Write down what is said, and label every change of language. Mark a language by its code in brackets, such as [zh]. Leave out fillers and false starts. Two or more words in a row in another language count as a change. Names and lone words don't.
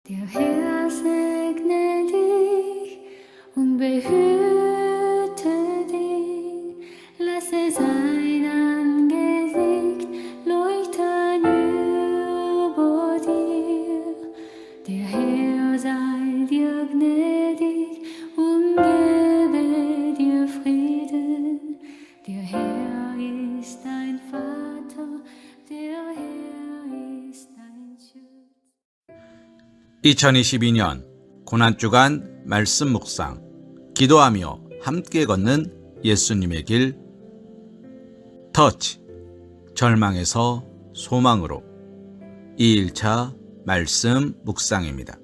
[de] Der Herr segne dich und behüte dich, lasse sein Angesicht leuchten über dir. Der Herr sei dir gnädig und gebe dir Frieden. Der Herr ist dein Vater, der Herr ist dein Schutz. [ko] 2022년 고난주간 말씀 묵상, 기도하며 함께 걷는 예수님의 길, 터치, 절망에서 소망으로 2일차 말씀 묵상입니다.